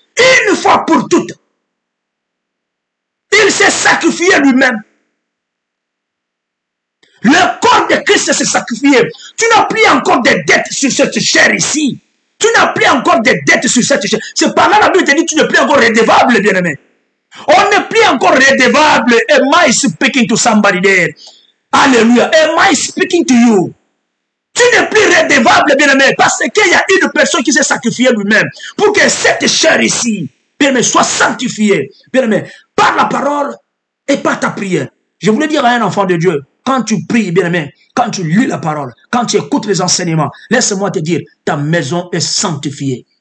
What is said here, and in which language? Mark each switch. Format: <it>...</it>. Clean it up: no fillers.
<fr>Une fois pour toutes. Il s'est sacrifié lui-même. Le corps de Christ s'est sacrifié. Tu n'as plus encore de dettes sur cette chair ici. Tu n'as plus encore de dettes sur cette chair. C'est par là la Bible te dit tu n'es plus encore redevable, bien-aimé. On n'est plus encore redevable.</fr> <en>Am I speaking to somebody there? Alléluia. Am I speaking to you?</en> <fr>Tu n'es plus redevable, bien-aimé, parce qu'il y a une personne qui s'est sacrifiée lui-même pour que cette chair ici, bien-aimé, soit sanctifiée, bien-aimé, par la parole et par ta prière. Je voulais dire à un enfant de Dieu, quand tu pries, bien-aimé, quand tu lis la parole, quand tu écoutes les enseignements, laisse-moi te dire, ta maison est sanctifiée.</fr>